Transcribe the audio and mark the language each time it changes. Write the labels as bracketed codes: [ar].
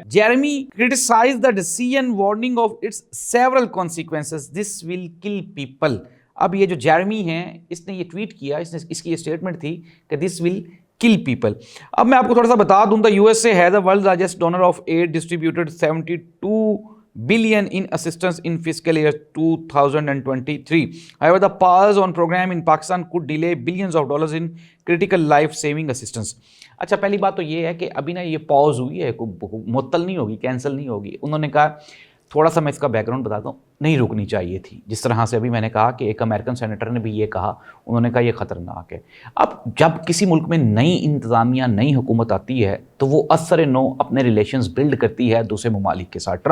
[en] Jeremy criticised the decision warning of its several consequences, this will kill people. [hi] अब ये जो Jeremy हैं, इसने ये ट्वीट किया, इसकी ये स्टेटमेंट थी कि [en] This will kill people. [hi] अब मैं आपको थोड़ा सा बता दूं, [en] The USA has the world largest donor of aid, distributed 72 billion in assistance in fiscal year 2023. However, the pause on program in Pakistan could delay billions of dollars in critical life-saving assistance. [hi] अच्छा, पहली बात तो ये है कि अभी ना ये पॉज हुई है, मुअत्तल नहीं होगी, कैंसिल नहीं होगी। उन्होंने कहा, थोड़ा सा मैं इसका बैकग्राउंड बताता हूँ, नहीं रुकनी चाहिए थी। जिस तरह से अभी मैंने कहा कि एक अमेरिकन सेनेटर ने भी ये कहा, उन्होंने कहा ये ख़तरनाक है। अब जब किसी मुल्क में नई इंतज़ामिया, नई हुकूमत आती है तो वो असर नो अपने रिलेशंस बिल्ड करती है दूसरे ममालिक के साथ।